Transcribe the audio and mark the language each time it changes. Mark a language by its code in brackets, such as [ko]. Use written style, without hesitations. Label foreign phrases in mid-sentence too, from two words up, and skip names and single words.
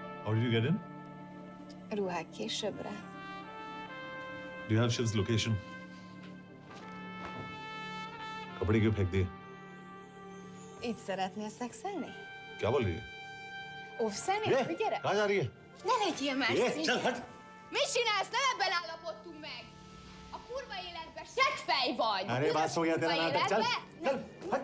[en] How did you get in? [hu] Ruhák későbbre. [en] Do you have Shiv's location? [hi] कपड़े क्यों फेंक दिए? [hu] Így szeretnél szexelni? [hi] क्या बोल रही है? [hu] Óvszerni? Gyere! [hi] कहाँ जा रही है? [hu] Ne legyél már szint! [hi] चल हट! [hu] Mit csinálsz? Nem ebben állapodtunk meg! A kurva életben seggfej vagy! [hi] अरे बात हो गया तेरा नाटक चल चल हट!